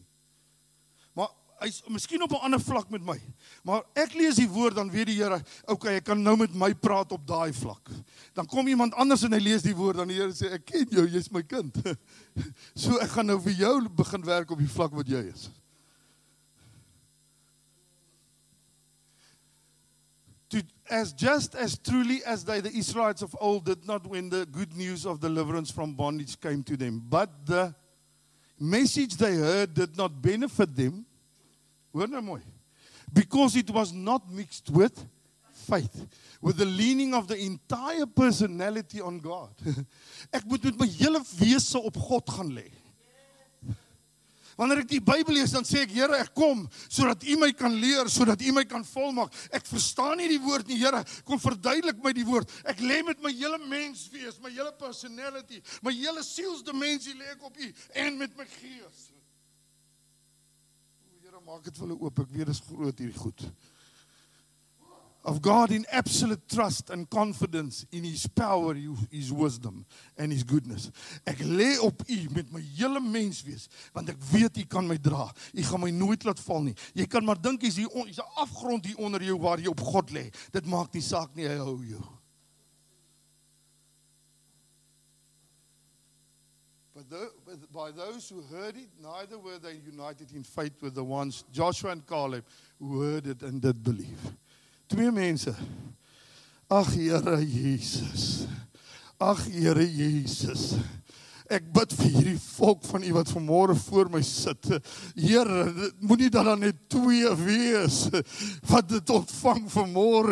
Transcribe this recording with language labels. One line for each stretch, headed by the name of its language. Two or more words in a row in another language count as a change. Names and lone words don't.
Afrikaans: Maar hy is miskien op 'n ander vlak met my. Maar ek lees die woord, dan weet die Here, okay, ek kan nou met my praat op daai vlak. Dan kom iemand anders en hy lees die woord, dan die Here sê, ek ken jou, jy's my kind. So ek gaan nou vir jou begin werk op die vlak wat jy is.
English: Just as truly as the Israelites of old did not when the good news of deliverance from bondage came to them, but the message they heard did not benefit them,
Afrikaans: hoor nou mooi,
English: because it was not mixed with faith, with the leaning of the entire personality on God.
Afrikaans: Ek moet met my hele wese op God gaan lê. Wanneer ek die Bybel lees, dan sê ek, Here, ek kom, sodat U my kan leer, sodat U my kan volmaak. Ek verstaan nie die woord nie, Here, kom verduidelik my die woord. Ek lê met my hele menswees, my hele personality, my hele sielsdimensie lê ek op U, en met my gees. Here, maak dit vir hulle oop, ek weet, dit is groot hierdie goed.
English: Of God in absolute trust and confidence in His power, His wisdom and His goodness.
Afrikaans: Ek lê op U met my hele menswees, want ek weet U kan my dra. U gaan my nooit laat val nie. Jy kan maar dink hier's 'n afgrond hier onder jou waar jy op God lê. Dit maak nie saak nie, hy hou jou.
English: But by those who heard it, neither were they united in faith with the ones, Joshua and Caleb, who heard it and did believe.
Afrikaans: 2 mense. Ag Here Jesus. Ag Here Jesus. Ek bid vir hierdie volk van U wat vanmôre voor my sit. Here, moenie dat daar net 2 wees wat dit ontvang vanmôre.